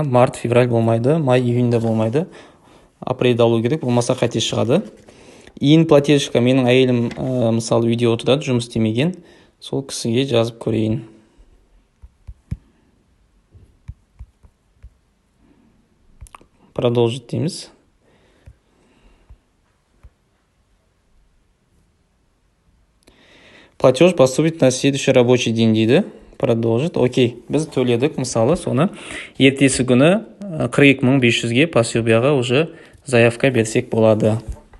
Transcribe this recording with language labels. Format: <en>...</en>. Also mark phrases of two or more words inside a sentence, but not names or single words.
<kk>Март, февраль болмайды, май, июньда болмайды. Апрельді алу керек, болмаса қате шығады. Ең платежка менің әйелім мысалы үйде отырады, жұмыс істемеген. Сол кісіге жазып көрейін. Продолжить дейміз.</kk> <ru>Платеж поступит на следующий рабочий день дейді. Продолжить. Окей.</ru> <kk>Біз төледік, мысалы, соны ертесі күні 42.500-ге пособияға</kk> <ru>уже заявка</ru> <kk>берсек болады.</kk>